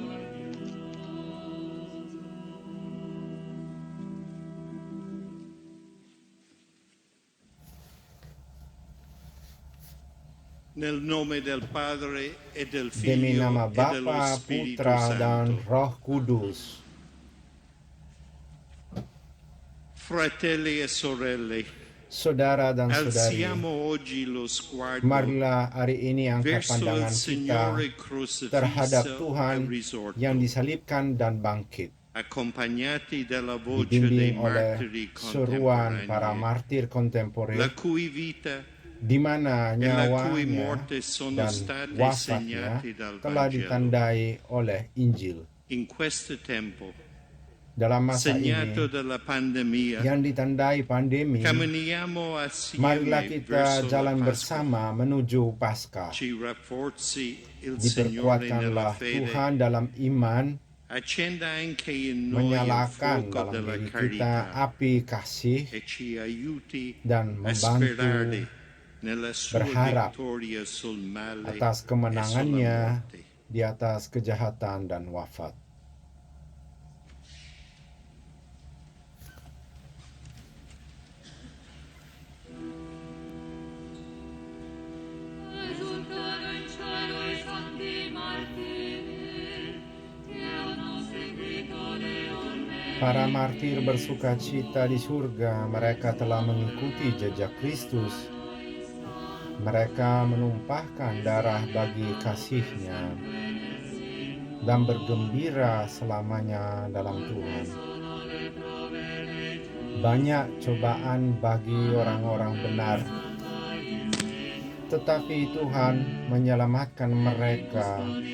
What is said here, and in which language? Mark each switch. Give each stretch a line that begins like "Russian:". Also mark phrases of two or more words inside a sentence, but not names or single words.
Indonesian: Demi nama Bapa, Putra, dan Roh Kudus.
Italian: Fratelli e sorelle,
Indonesian: Saudara dan saudari,
Italian: alziamo oggi lo sguardo
Indonesian: marilah hari ini angkat
Italian: verso il
Indonesian: pandangan kita
Italian: Signore
Indonesian: terhadap
Italian: crocifisso e
Indonesian: Tuhan
Italian: risorto,
Indonesian: yang disalibkan dan bangkit,
Italian: accompagnati dalla voce dei
Indonesian: dibimbing oleh
Italian: martiri
Indonesian: seruan para
Italian: contemporanei,
Indonesian: martir
Italian: la
Indonesian: kontemporer,
Italian: cui vita
Indonesian: di mana
Italian: e la cui
Indonesian: nyawanya
Italian: morte sono
Indonesian: dan
Italian: state
Indonesian: wafatnya
Italian: segnati dal
Indonesian: telah
Italian: Vangelo.
Indonesian: ditandai oleh Injil.
Italian: In questo tempo,
Indonesian: Dalam masa
Italian: segnato
Indonesian: ini
Italian: dalla pandemia,
Indonesian: yang ditandai pandemi,
Italian: camminiamo
Indonesian: marilah
Italian: assieme
Indonesian: kita
Italian: verso la
Indonesian: jalan
Italian: Pasqua.
Indonesian: bersama menuju Paskah.
Italian: Ci rafforzi il Signore nella
Indonesian: Diperkuatkanlah
Italian: fede,
Indonesian: Tuhan dalam iman,
Italian: accenda anche in noi il
Indonesian: menyalakan
Italian: fuoco
Indonesian: dalam
Italian: della
Indonesian: diri kita
Italian: carità
Indonesian: api kasih,
Italian: e ci aiuti
Indonesian: dan
Italian: a
Indonesian: membantu
Italian: sperare nella sua
Indonesian: berharap
Italian: vittoria sul male
Indonesian: atas
Italian: e sulla
Indonesian: kemenangannya
Italian: morte.
Indonesian: di atas kejahatan dan wafat.
Italian: Exultare in cielo i santi martiri, che hanno seguito le orme.
Indonesian: Para martir bersuka cita di surga, mereka telah mengikuti jejak Kristus. Mereka menumpahkan darah bagi kasihnya dan bergembira selamanya dalam Tuhan. Banyak cobaan bagi orang-orang benar, tetapi Tuhan menyelamatkan mereka.